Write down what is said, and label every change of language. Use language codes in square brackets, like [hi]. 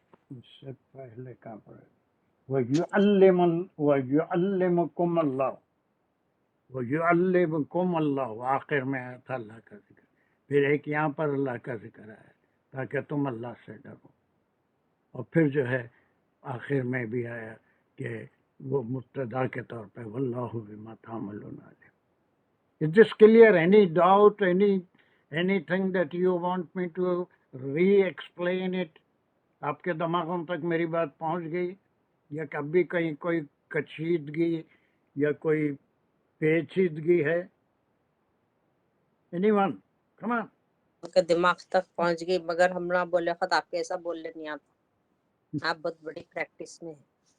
[ur] اس سے پہلے کہاں پڑھے؟ [ar] وَيُعَلِّمُكُمُ اللَّهُ، وَيُعَلِّمُكُمُ اللَّهُ [ur] آخر میں آیا تھا اللہ کا ذکر. پھر ایک یہاں پر اللہ کا ذکر آیا تاکہ تم اللہ سے ڈرو. اور پھر جو ہے آخر میں بھی آیا کہ وہ مبتدا کے طور پہ [ar] واللہ بما تعملون علیم. [en] Is this clear? Any doubt, anything that you want me to re-explain it? [ur] آپ کے دماغوں تک میری بات پہنچ گئی، یا کبھی کہیں کوئی کشیدگی یا کوئی پیچیدگی ہے؟ [en] Anyone? Come on. [ur] ان کے دماغ تک پہنچ گئی، مگر ہم نہ بولے خود آپ کیسا بولنے نہیں آتا. آپ بہت بڑی پریکٹس میں ہیں.